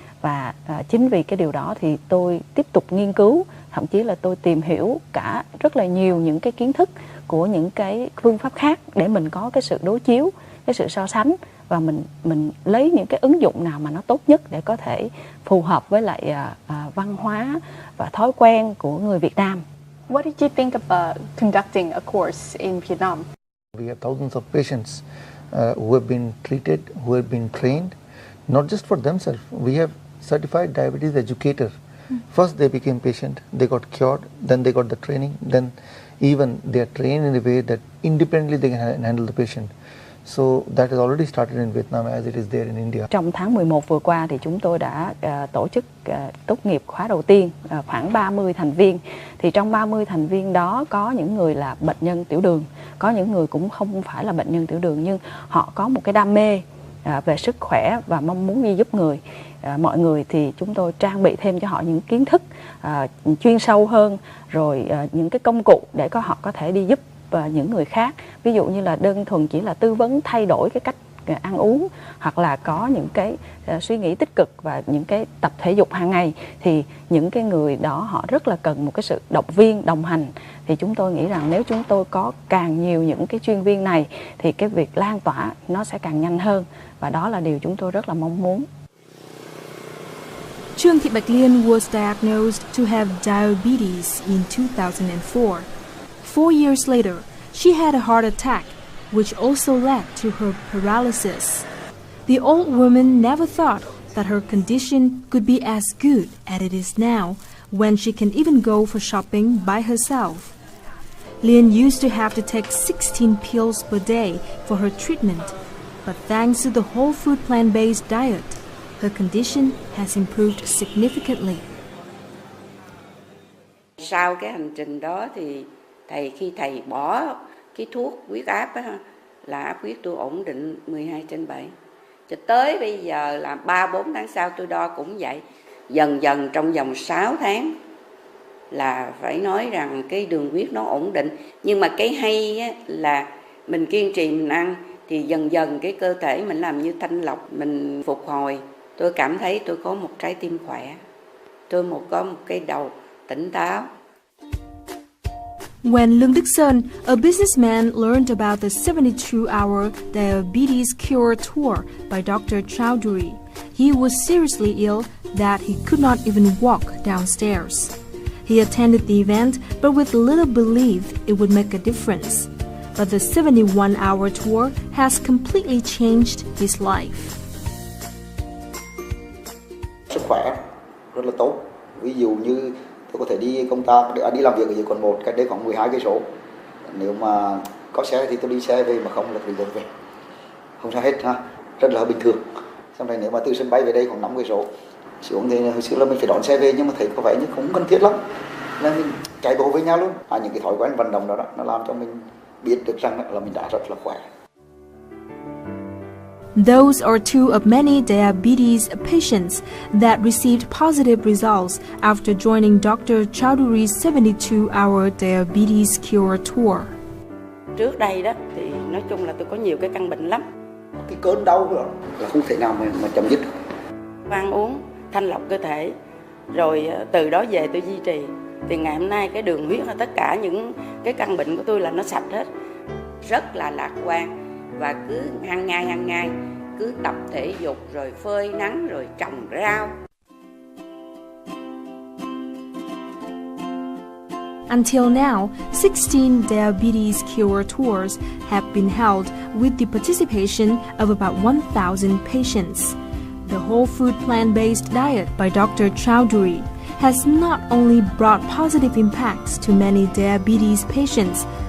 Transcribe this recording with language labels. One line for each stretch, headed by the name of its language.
Vietnamese: Và chính vì cái điều đó thì tôi tiếp tục nghiên cứu, thậm chí là tôi tìm hiểu cả rất là nhiều những cái kiến thức của những cái phương pháp khác để mình có cái sự đối chiếu, cái sự so sánh, và mình lấy những cái ứng dụng nào mà nó tốt nhất để có thể phù hợp với lại văn hóa và thói quen của người Việt Nam.
English: What did you think about conducting a course in Vietnam? We have thousands of patients who have been treated, who have been trained, not just for themselves. We have certified diabetes educators. First they became patient, they got cured, then they got the training, then even they are trained in a way that independently they can handle the patient. So that has already started in Vietnam as it is there in India.
Vietnamese: Trong tháng 11 vừa qua thì chúng tôi đã tổ chức tốt nghiệp khóa đầu tiên, khoảng 30 thành viên. Thì trong 30 thành viên đó có những người là bệnh nhân tiểu đường, có những người cũng không phải là bệnh nhân tiểu đường nhưng họ có một cái đam mê về sức khỏe và mong muốn đi giúp mọi người, thì chúng tôi trang bị thêm cho họ những kiến thức chuyên sâu hơn, rồi những cái công cụ để họ có thể đi giúp những người khác. Ví dụ như là đơn thuần chỉ là tư vấn thay đổi cái cách ăn uống, hoặc là có những cái suy nghĩ tích cực và những cái tập thể dục hàng ngày, thì những cái người đó họ rất là cần một cái sự động viên, đồng hành. Thì chúng tôi nghĩ rằng nếu chúng tôi có càng nhiều những cái chuyên viên này thì cái việc lan tỏa nó sẽ càng nhanh hơn, và đó là điều chúng tôi rất là mong muốn.
English: Trương Thị Bạch Liên was diagnosed to have diabetes in 2004. 4 years later, she had a heart attack, which also led to her paralysis. The old woman never thought that her condition could be as good as it is now, when she can even go for shopping by herself. Liên used to have to take 16 pills per day for her treatment, but thanks to the whole food plant-based diet, her condition has improved significantly.
Vietnamese: Sau cái hành trình đó thì khi thầy bỏ cái thuốc huyết áp á, là áp huyết tôi ổn định 12/7. Cho tới bây giờ là 3-4 tháng sau tôi đo cũng vậy. Dần dần trong vòng 6 tháng là phải nói rằng cái đường huyết nó ổn định. Nhưng mà cái hay á, là mình kiên trì mình ăn thì dần dần cái cơ thể mình làm như thanh lọc, mình phục hồi. Tôi cảm thấy tôi có một trái tim khỏe, tôi có một cái đầu tỉnh táo.
English: When Lương Đức Sơn, a businessman, learned about the 72-hour diabetes cure tour by Dr. Chowdhury, he was seriously ill that he could not even walk downstairs. He attended the event, but with little belief it would make a difference. But the 71-hour tour has completely changed his life.
Vietnamese: Sức khỏe rất là tốt. Ví dụ như tôi có thể đi công tác, đi làm việc ở dưới quận 1, cách đây khoảng 12 cây số. Nếu mà có xe thì tôi đi xe về, mà không là phải đi về. Không sao hết ha, rất là bình thường. Xong rồi nếu mà từ sân bay về đây khoảng 5 cây số, xuống thì hồi xưa là mình phải đón xe về, nhưng mà thấy có vẻ như không cần thiết lắm, nên mình chạy bộ với nhau luôn. Những cái thói quen vận động đó nó làm cho mình biết được rằng là mình đã rất là khỏe.
English: Those are two of many diabetes patients that received positive results after joining Dr. Chowdhury's 72-hour diabetes cure tour.
Vietnamese: Trước đây đó thì nói chung là tôi có nhiều cái căn bệnh lắm. Cái cơn đau đó là không thể nào mà chấm dứt được. Ăn uống, thanh lọc cơ thể, rồi từ đó về tôi duy trì. Thì ngày hôm nay cái đường huyết và tất cả những cái căn bệnh của tôi là nó sạch hết. Rất là lạc quan. Và cứ hàng ngày cứ tập thể dục, rồi phơi nắng, rồi trồng rau.
English: Until now, 16 diabetes cure tours have been held with the participation of about 1,000 patients. The whole food plant-based diet by Dr. Chowdhury has not only brought positive impacts to many diabetes patients.